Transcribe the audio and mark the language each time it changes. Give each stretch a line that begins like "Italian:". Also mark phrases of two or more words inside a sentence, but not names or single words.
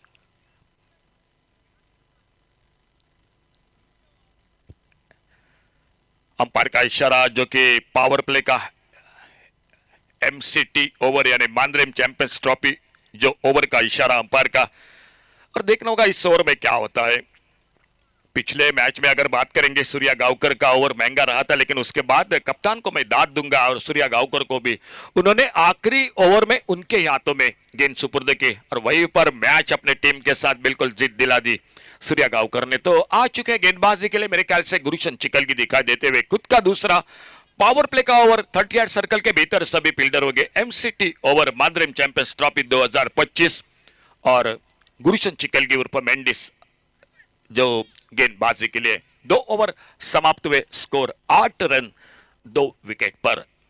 Hindi: अंपायर का इशारा जो कि
English: power play
Hindi: का MCT ओवर यानी मानरेम चैंपियंस ट्रॉफी जो ओवर का इशारा अंपायर का, और देखना होगा इस ओवर में क्या होता है। पिछले मैच में अगर बात करेंगे सूर्या गांवकर का ओवर महंगा रहा था, लेकिन उसके बाद कप्तान को मैं दाद दूंगा, और सूर्या गांवकर को भी उन्होंने आखिरी ओवर में उनके हाथों में गेंद सुपुर्द की, और वहीं पर मैच अपने टीम के साथ बिल्कुल जीत दिला दी सूर्या गांवकर ने। तो आ चुके गेंदबाजी के लिए मेरे ख्याल से गुरुशन चिकल की दिखाई देते हुए खुद का दूसरा
English: power play
Hindi: का ओवर 30
English: yard circle
Hindi: के भीतर सभी फील्डर हो गए। MCT ओवर मानरेम चैंपियंस ट्रॉफी 2025, और गुरुशन चिकल की उर्फ मेंडिस जो गेंदबाजी के लिए 2 ओवर समाप्त हुए, स्कोर 8 रन 2 विकेट पर।